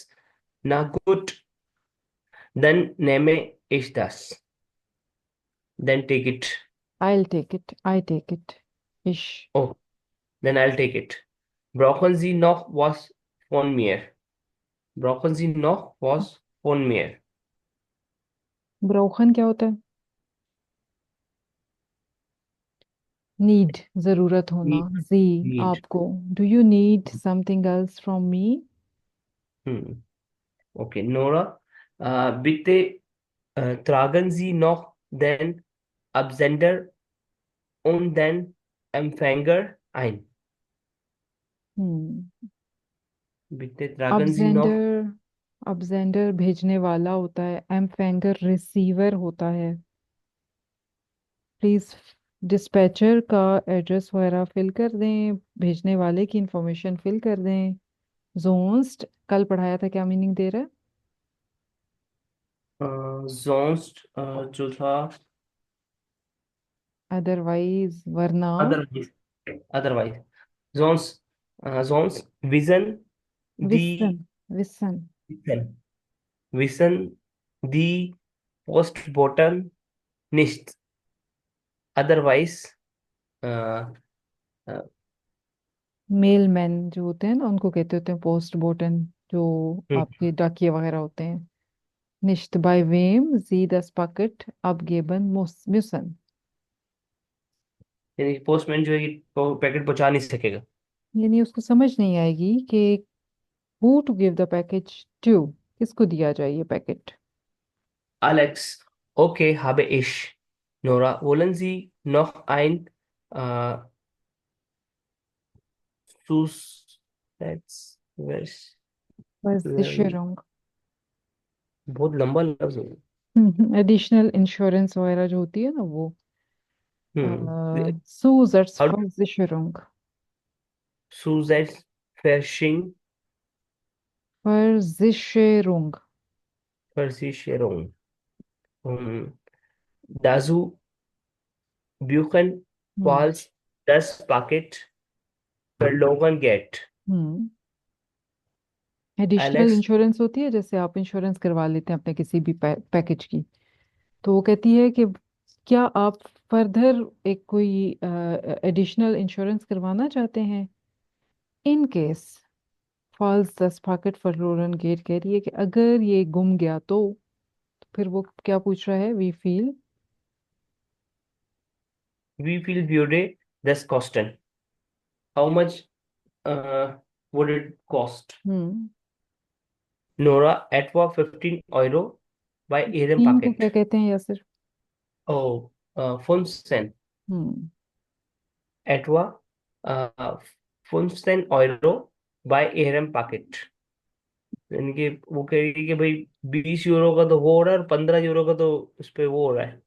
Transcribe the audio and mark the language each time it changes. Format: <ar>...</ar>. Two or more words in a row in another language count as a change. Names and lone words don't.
<de>Na gut, dann nehme ich das.</de> <en>Then take it. I'll take it. I take it. Ich. Oh, then I'll take it.</en> <de>Brauchen Sie noch was von mir? Brauchen Sie noch was von mir?</de> <hi>ब्रोखन क्या होता है? नीड, जरूरत होना।</hi> <en>Need.</en> <hi>जी,</hi> <en>Need.</en> <hi>आपको।</hi> <en>do you need something else from me? Hmm. Okay, Nora.</en> <de>Bitte tragen Sie noch den Absender und den Empfänger ein. हम्म। Bitte tragen Sie noch.</de> <hi>अबजेंडर, अबजेंडर भेजने वाला होता है, एम्फैंगर रिसीवर होता है। प्लीज डिस्पैचर का एड्रेस वगैरह फिल कर दें, भेजने वाले की इंफॉर्मेशन फिल कर दें। जोन्स्ट कल पढ़ाया था, क्या मीनिंग दे रहा है? Sonst जो था अदरवाइज, वरना।</hi> <en>otherwise. Otherwise.</en> <de>Sonst wissen विसन, die विसन। wissen die Postboten nicht.</de> <en>Otherwise. Uh, uh,</en> <hi>मेलमैन जो होते हैं ना, उनको कहते होते हैं</hi> <de>Post Boten,</de> <hi>जो आपके डाकिये वगैरह होते हैं।</hi> <de>Nicht bei wem Sie das Paket abgeben müssen।</de> <hi>यानी पोस्टमैन जो है कि पैकेट पहुंचा नहीं सकेगा। यानी उसको समझ नहीं आएगी कि</hi> <en>who to give the package to,</en> <hi>किसको दिया जाए ये पैकेट।</hi> <de>Alex, okay, habe ich. Nora, wollen Sie noch ein äh, Zusatz? Versicherung।</de> <hi>बहुत लंबा लफ्ज है।</hi> <en>additional insurance</en> <hi>वगैरह जो होती है ना, वो हम्म। How</hi> <de>Zusatzversicherung। Zusatzversicherung, Versicherung। Versicherung. हम्म। Dazu buchen, हम्म। falls das Paket verloren geht.</de> <hi>हम्म। एडिशनल</hi> <de>Alex,</de> <hi>इंश्योरेंस होती है, जैसे आप इंश्योरेंस करवा लेते हैं अपने किसी भी पैकेज की, तो वो कहती है कि क्या आप फर्दर एक कोई</hi> <en>additional insurance</en> <hi>करवाना चाहते हैं।</hi> <en>in case</en> <de>falls das Paket verloren geht,</de> <hi>कह रही है कि अगर ये गुम गया तो फिर वो क्या पूछ रहा है?</hi> <de>wie viel. wie viel würde das kosten?</de> <en>How much uh, would it cost? हम्म।</en> <de>Nora, etwa 15 Euro bei Ihrem</de> <hi>तीन को क्या</hi> <de>Paket.</de> <hi>कहते हैं, या सिर्फ?</hi> <en>Oh, 15. हम्म।</en> <de>Etwa uh, 15 Euro bei Ihrem Paket.</de> <hi>यानी कि वो कह रही है कि भाई 20 यूरो का तो हो रहा है और 15 यूरो का तो उस पे वो हो रहा है,</hi>